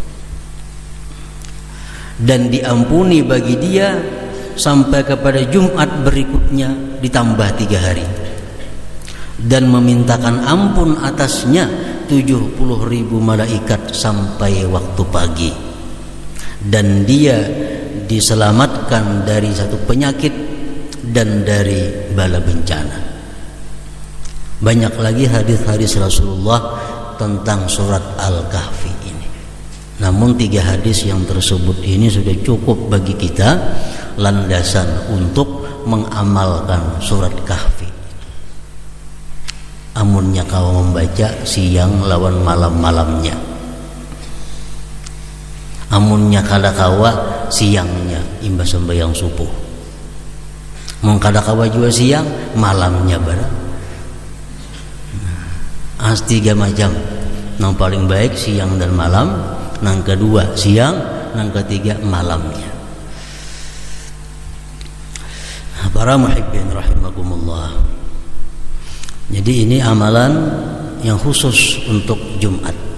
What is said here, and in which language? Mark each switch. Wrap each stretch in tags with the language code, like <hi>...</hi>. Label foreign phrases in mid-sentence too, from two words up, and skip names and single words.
<id>dan diampuni bagi dia sampai kepada Jumat berikutnya ditambah 3 hari, dan memintakan ampun atasnya 70.000 malaikat sampai waktu pagi, dan dia diselamatkan dari satu penyakit dan dari bala bencana. Banyak lagi hadis-hadis Rasulullah tentang surat Al-Kahfi ini. Namun 3 hadis yang tersebut ini sudah cukup bagi kita landasan untuk mengamalkan surat Kahfi.</id> <bjn>Amunnya kau membaca siang lawan malam-malamnya, amunnya kada kawa siangnya imbas sembahyang subuh, mun kada kawa juga siang malamnya barang.</bjn> <id>As 3 macam, yang paling baik siang dan malam, yang kedua siang, yang ketiga malamnya. Para</id> <ar>محبين رحمكم الله,</ar> <id>jadi ini amalan yang khusus untuk Jumat.</id>